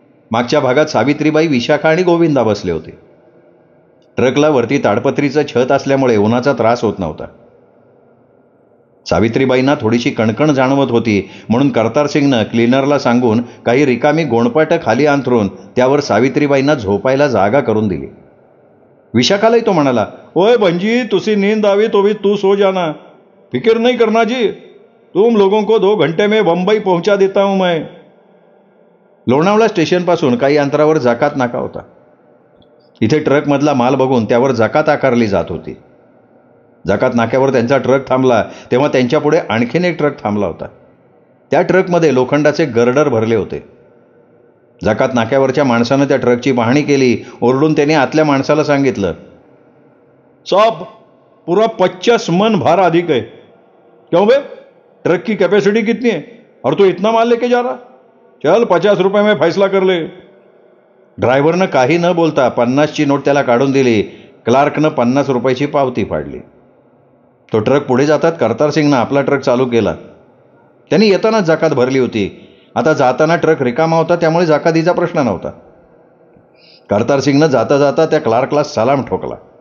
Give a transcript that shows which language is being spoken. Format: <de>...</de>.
<mr>मागच्या भागात सावित्रीबाई, विशाखा आणि गोविंदा बसले होते. ट्रकला वरती ताडपत्रीचं छत असल्यामुळे उन्हाचा त्रास होत नव्हता. सावित्रीबाईंना थोडीशी कणकण जाणवत होती, म्हणून कर्तारसिंगनं क्लीनरला सांगून काही रिकामी गोणपाटं खाली अंथरून त्यावर सावित्रीबाईंना झोपायला जागा करून दिली. विशाखालाही तो म्हणाला,</mr> <hi>ओए भंजी, तुसी नींद आवी तो भी तू सो जाना, फिक्र नहीं करना जी, तुम लोगों को 2 घंटे में बंबई पहुंचा देता हूं मैं.</hi> <mr>लोणावळा स्टेशनपासून काही अंतरावर जकात नाका होता. इथे ट्रकमधला माल बघून त्यावर जकात आकारली जात होती. जकात नाक्यावर त्यांचा ट्रक थांबला तेव्हा त्यांच्यापुढे आणखीन एक ट्रक थांबला होता. त्या ट्रकमध्ये लोखंडाचे गर्डर भरले होते. जकात नाक्यावरच्या माणसानं त्या ट्रकची पाहणी केली. ओरडून त्याने आतल्या माणसाला सांगितलं,</mr> <hi>साहब, पूरा 50 मन भार अधिक है. क्यों बे, ट्रक की कैपेसिटी कितनी है और तू इतना माल लेके जा रहा? चल 50 रुपये में फैसला कर ले.</hi> <mr>ड्रायव्हरनं काही न बोलता 50ची नोट त्याला काढून दिली. क्लार्कनं 50 रुपयाची पावती फाडली. तो ट्रक पुढे जातात कर्तारसिंगनं आपला ट्रक चालू केला. त्यांनी येताना जकात भरली होती. आता जाताना ट्रक रिकामा होता, त्यामुळे जकातीचा प्रश्न नव्हता. कर्तारसिंगनं जाता जाता त्या क्लार्कला सलाम ठोकला.</mr>